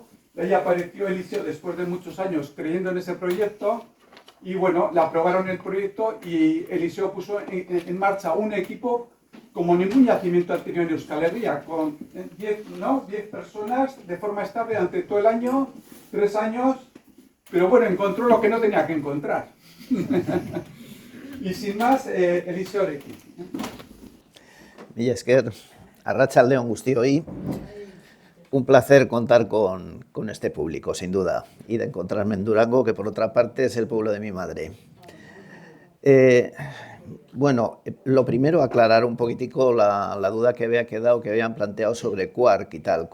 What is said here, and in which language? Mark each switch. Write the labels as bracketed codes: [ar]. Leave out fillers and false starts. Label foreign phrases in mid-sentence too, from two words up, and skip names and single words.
[es] De ahí apareció Eliseo después de muchos años creyendo en ese proyecto y bueno, le aprobaron el proyecto y Eliseo puso en marcha un equipo como ningún yacimiento anterior en Euskal Herria, con 10 personas de forma estable durante todo el año, 3 años, pero bueno, encontró lo que no tenía que encontrar. Y sin más, Eliseo Orekin. [eu] Mila esker, arratsaldeon guztioi. [es] Un placer contar con este público, sin duda, y de encontrarme en Durango, que por otra parte es el pueblo de mi madre. Bueno, lo primero, aclarar un poquitico la duda que había quedado, que habían planteado sobre Quark y tal.